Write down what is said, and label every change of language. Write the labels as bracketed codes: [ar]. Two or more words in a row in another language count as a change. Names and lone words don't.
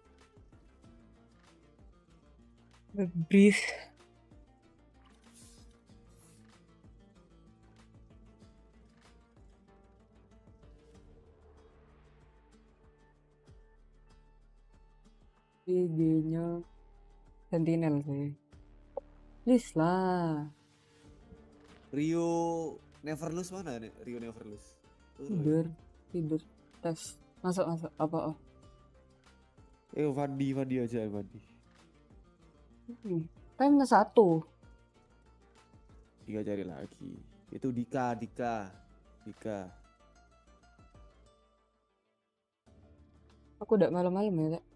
[id] Breeze. IG-nya Sentinel sih. Please lah. Rio Never Lose mana nih? Rio Never Lose. Tidur. Tes. Masuk. Apa? Fandi aja Fandi. Kan 1. Tiga cari lagi. Itu Dika. Aku udah malam-malam ya, Kak.